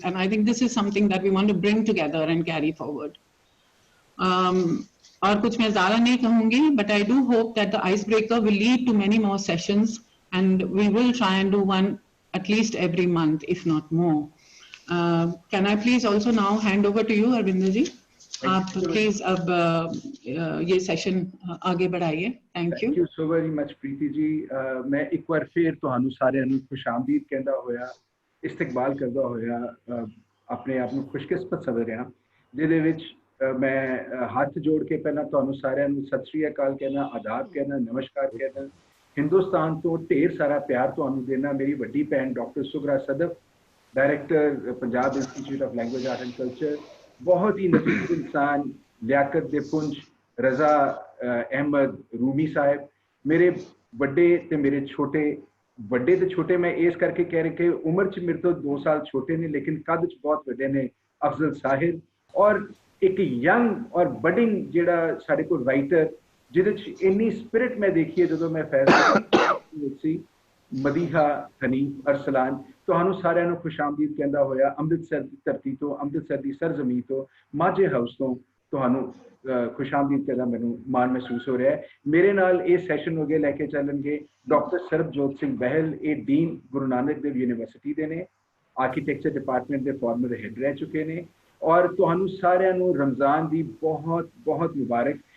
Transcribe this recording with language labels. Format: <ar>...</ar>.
<en>And I think this is something that we want to bring together and carry forward.</en> <hi>और कुछ मैं ज़्यादा नहीं कहूँगी,</hi> <en>but I do hope that the icebreaker will lead to many more sessions, and we will try and do one at least every month, if not more. Can I please also now hand over to you, Arvinder ji?</en> <hi>आप please अब ये session आगे बढ़ाइए.</hi> <en>Thank you so very much Preeti ji.</en> <hi>मैं एक बार फिर</hi> <pa>ਤੁਹਾਨੂੰ ਸਾਰਿਆਂ ਨੂੰ ਖੁਸ਼ਾਮਦੀਦ ਕਹਿੰਦਾ ਹੋਇਆ, ਇਸਤਕਬਾਲ ਕਰਦਾ ਹੋਇਆ ਆਪਣੇ ਆਪ ਨੂੰ ਖੁਸ਼ਕਿਸਮਤ ਸਮਝ ਰਿਹਾ, ਜਿਹਦੇ ਵਿੱਚ ਮੈਂ ਹੱਥ ਜੋੜ ਕੇ ਪਹਿਲਾਂ ਤੁਹਾਨੂੰ ਸਾਰਿਆਂ ਨੂੰ ਸਤਿ ਸ਼੍ਰੀ ਅਕਾਲ ਕਹਿਣਾ, ਆਦਾਬ ਕਹਿਣਾ, ਨਮਸਕਾਰ ਕਹਿਣਾ, ਹਿੰਦੁਸਤਾਨ ਤੋਂ ਢੇਰ ਸਾਰਾ ਪਿਆਰ ਤੁਹਾਨੂੰ ਦੇਣਾ. ਮੇਰੀ ਵੱਡੀ ਭੈਣ doctor Sughra Sadaf, director Punjab institute of language art and culture, बहुत ही नजीब इंसान, लियाकत दे पुंज, रज़ा अहमद रूमी साहब, मेरे बड़े ते मेरे छोटे, बड़े ते छोटे मैं इस करके कह रहे कि उम्र च मेरे तो 2 साल छोटे ने लेकिन कद च बहुत बड़े ने, अफजल साहिर, और एक यंग और बडिंग जिहड़ा साडे कोल राइटर जिहदे च इन्नी स्पिरिट मैं देखी है जो मैं फैसला मदीहा हनीफ अरसलान. ਤੁਹਾਨੂੰ ਸਾਰਿਆਂ ਨੂੰ ਖੁਸ਼ਾਮਦੀਦ ਕਹਿੰਦਾ ਹੋਇਆ ਅੰਮ੍ਰਿਤਸਰ ਦੀ ਧਰਤੀ ਤੋਂ, ਅੰਮ੍ਰਿਤਸਰ ਦੀ ਸਰਜ਼ਮੀਨ ਤੋਂ, ਮਾਝੇ ਹਾਊਸ ਤੋਂ ਤੁਹਾਨੂੰ ਖੁਸ਼ਾਮਦੀਦ ਕਹਿੰਦਾ ਮੈਨੂੰ ਮਾਣ ਮਹਿਸੂਸ ਹੋ ਰਿਹਾ ਹੈ. ਮੇਰੇ ਨਾਲ ਇਹ ਸੈਸ਼ਨ ਅੱਗੇ ਲੈ ਕੇ ਚੱਲਣਗੇ ਡਾਕਟਰ ਸਰਬਜੋਤ ਸਿੰਘ ਬਹਿਲ. ਇਹ ਡੀਨ ਗੁਰੂ ਨਾਨਕ ਦੇਵ ਯੂਨੀਵਰਸਿਟੀ ਦੇ ਨੇ, ਆਰਕੀਟੈਕਚਰ ਡਿਪਾਰਟਮੈਂਟ ਦੇ ਫਾਰਮਰ ਹੈਡ ਰਹਿ ਚੁੱਕੇ ਨੇ, ਔਰ ਤੁਹਾਨੂੰ ਸਾਰਿਆਂ ਨੂੰ ਰਮਜ਼ਾਨ ਦੀ ਬਹੁਤ ਬਹੁਤ ਮੁਬਾਰਕ.</pa>